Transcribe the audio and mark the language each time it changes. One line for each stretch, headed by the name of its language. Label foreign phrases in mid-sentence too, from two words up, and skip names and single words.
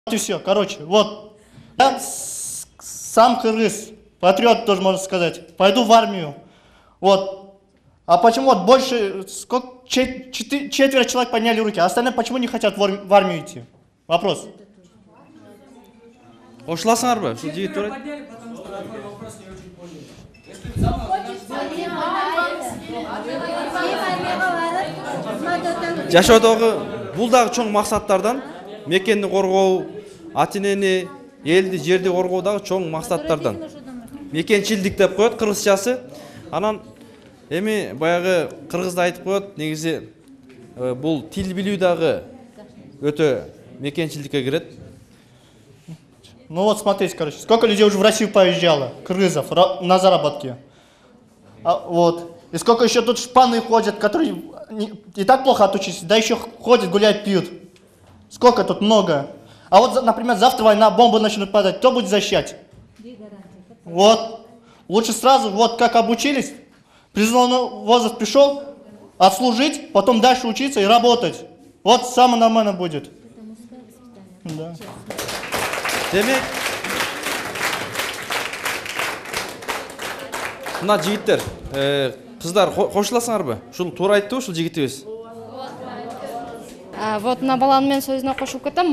Russian: И все, короче, вот. Я сам кыргыз, патриот тоже можно сказать. Пойду в армию. Вот. А почему вот больше, сколько, четверо человек подняли руки, а остальные почему не хотят в армию идти? Вопрос.
Kyrgyz: Кошуласыңарбы? Ушул жигит турат. Жашоодогу бул дагы чоң максаттардан, мекенди коргоо, ата-энени, элди, жерди коргоо дагы чоң максаттардан. Мекенчилдик деп коет кыргызчасы. Анан эми баягы кыргызда айтып коет, негизи бул тил билүү дагы өтө мекенчилдикке кирет.
Russian: Ну вот смотрите, короче, сколько людей уже в Россию поезжало, кыргызов, на заработки. Вот. И сколько еще тут шпаны ходят, которые и так плохо отучились, да еще ходят, гуляют, пьют. Сколько тут много. А вот, например, завтра война, бомбы начнут падать, кто будет защищать? Вот. Лучше сразу, вот как обучились, призывной возраст пришел, отслужить, потом дальше учиться и работать. Вот самое нормально будет. Да.
Kyrgyz: Демек, мына жигиттер, кыздар кошуласыңарбы? Ушул туура айтты ушул жигитибиз? Вот мына баланын мен сөзүнө кошулуп кетем.